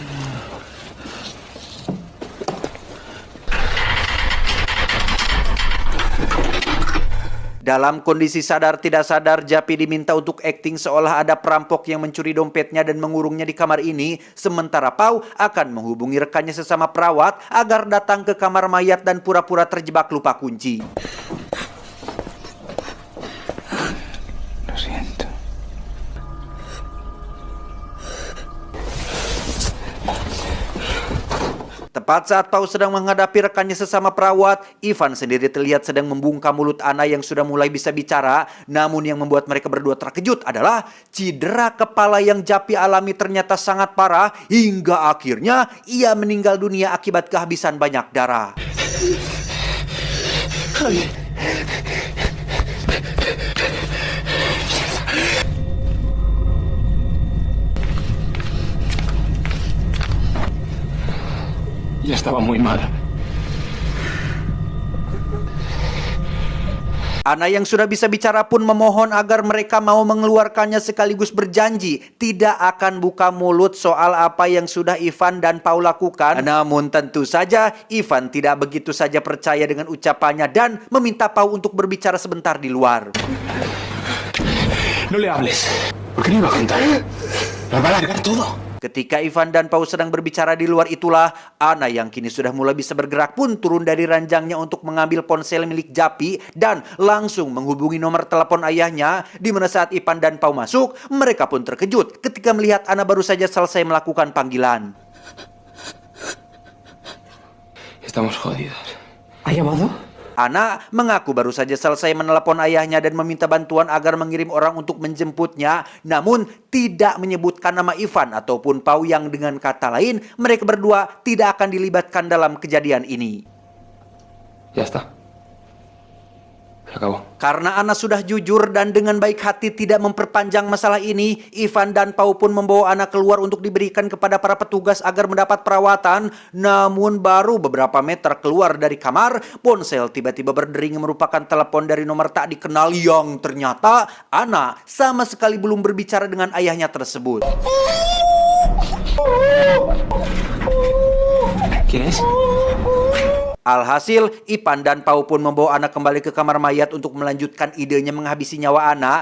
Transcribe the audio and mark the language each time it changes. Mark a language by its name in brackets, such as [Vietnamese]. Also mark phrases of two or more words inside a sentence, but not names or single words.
[Indonesian] Dalam kondisi sadar tidak sadar, Japi diminta untuk akting seolah ada perampok yang mencuri dompetnya dan mengurungnya di kamar ini, sementara Pau akan menghubungi rekannya sesama perawat agar datang ke kamar mayat dan pura-pura terjebak lupa kunci. [Spanish] Lo siento. [Indonesian] Tepat saat Pau sedang menghadapi rekannya sesama perawat, Ivan sendiri terlihat sedang membungkam mulut Anna yang sudah mulai bisa bicara. Namun yang membuat mereka berdua terkejut adalah cedera kepala yang Japi alami ternyata sangat parah, hingga akhirnya ia meninggal dunia akibat kehabisan banyak darah. [Spanish] Ya estaba muy mal. [Indonesian] Anna yang sudah bisa bicara pun memohon agar mereka mau mengeluarkannya, sekaligus berjanji tidak akan buka mulut soal apa yang sudah Ivan dan Pau lakukan. Namun tentu saja Ivan tidak begitu saja percaya dengan ucapannya dan meminta Pau untuk berbicara sebentar di luar. [Spanish] No le hables. ¿Por qué no iba a contar? Nos va a largar todo. [Indonesian] Ketika Ivan dan Pau sedang berbicara di luar itulah, Anna yang kini sudah mulai bisa bergerak pun turun dari ranjangnya untuk mengambil ponsel milik Japi dan langsung menghubungi nomor telepon ayahnya, di mana saat Ivan dan Pau masuk, mereka pun terkejut ketika melihat Anna baru saja selesai melakukan panggilan. [Spanish] Estamos jodidos. ¿Ha llamado? [Indonesian] Anna mengaku baru saja selesai menelepon ayahnya dan meminta bantuan agar mengirim orang untuk menjemputnya, namun tidak menyebutkan nama Ivan ataupun Pau, yang dengan kata lain mereka berdua tidak akan dilibatkan dalam kejadian ini. [Spanish] Ya está. Se acabó. [Indonesian] Karena Ana sudah jujur dan dengan baik hati tidak memperpanjang masalah ini, Ivan dan Pau pun membawa Ana keluar untuk diberikan kepada para petugas agar mendapat perawatan. Namun baru beberapa meter keluar dari kamar, ponsel tiba-tiba berdering merupakan telepon dari nomor tak dikenal yang ternyata Ana sama sekali belum berbicara dengan ayahnya tersebut. [Spanish] ¿Quién es? [Indonesian] Alhasil, Ivan dan Pau pun membawa Ana kembali ke kamar mayat untuk melanjutkan idenya menghabisi nyawa Ana.